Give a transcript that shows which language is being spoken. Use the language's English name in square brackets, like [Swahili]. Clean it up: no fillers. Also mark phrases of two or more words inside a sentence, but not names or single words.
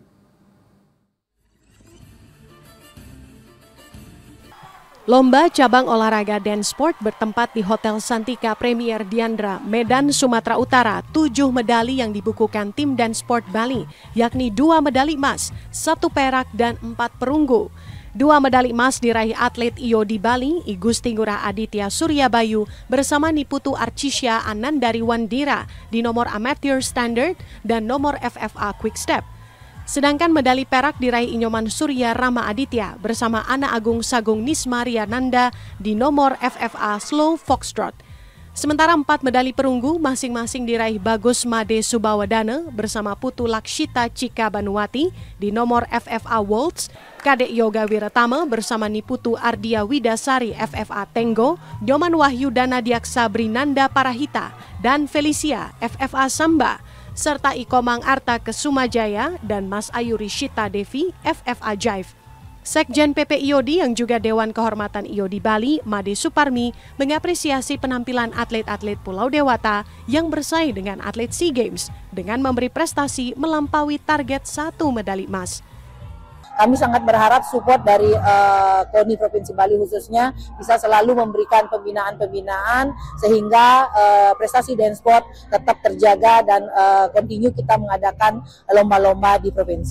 [Indonesian] Lomba cabang olahraga [English] dance sport [Indonesian] bertempat di Hotel Santika Premier Diandra, Medan, Sumatera Utara. 7 medali yang dibukukan tim [English] dance sport [Indonesian] Bali, yakni 2 medali emas, 1 perak, dan 4 perunggu. 2 medali emas diraih atlet IO di Bali, Igusti Ngurah Aditya Suryabayu bersama Niputu Arcisya Anandari Wandira di nomor [English] amateur standard [Indonesian] dan nomor FFA [English] quick step. [Indonesian] Sedangkan medali perak diraih Inyoman Surya Rama Aditya bersama Ana Agung Sagung Nismaria Nanda di nomor FFA Slow Foxtrot. Sementara 4 medali perunggu masing-masing diraih Bagus Made Subawadana bersama Putu Lakshita Cika Banuwati di nomor FFA Waltz, Kadek Yoga Wiratama bersama Niputu Ardia Widasari FFA Tenggo, Nyoman Wahyu Danadiaksa Brinanda Parahita, dan Felicia FFA Samba, serta Ikomang Arta Kesumajaya dan Mas Ayuri Shita Devi FFA Jive. Sekjen PP IODI yang juga Dewan Kehormatan IODI Bali, Made Suparmi, mengapresiasi penampilan atlet-atlet Pulau Dewata yang bersaing dengan atlet SEA Games dengan memberi prestasi melampaui target 1 medali emas. Kami sangat berharap support dari KONI Provinsi Bali khususnya bisa selalu memberikan pembinaan-pembinaan sehingga prestasi [English] dance sport [Indonesian] tetap terjaga dan continue kita mengadakan lomba-lomba di provinsi.